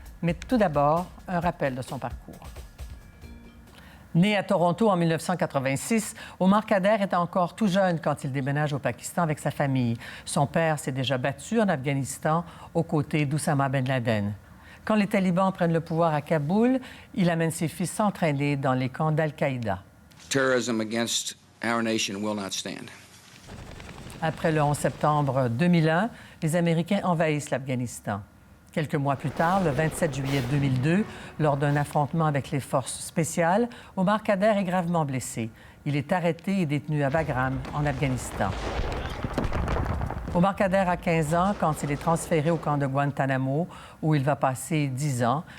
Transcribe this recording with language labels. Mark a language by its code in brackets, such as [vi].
[fr] Mais tout d'abord, un rappel de son parcours. Né à Toronto en 1986, Omar Khadr est encore tout jeune quand il déménage au Pakistan avec sa famille. Son père s'est déjà battu en Afghanistan aux côtés d'Oussama Ben Laden. Quand les talibans prennent le pouvoir à Kaboul, il amène ses fils s'entraîner dans les camps d'Al-Qaïda. [en] Terrorism against our nation will not stand. [fr] Après le 11 septembre 2001, les Américains envahissent l'Afghanistan. Quelques mois plus tard, le 27 juillet 2002, lors d'un affrontement avec les forces spéciales, Omar Khadr est gravement blessé. Il est arrêté et détenu à Bagram, en Afghanistan. Omar Khadr a 15 ans quand il est transféré au camp de Guantanamo, où il va passer 10 ans.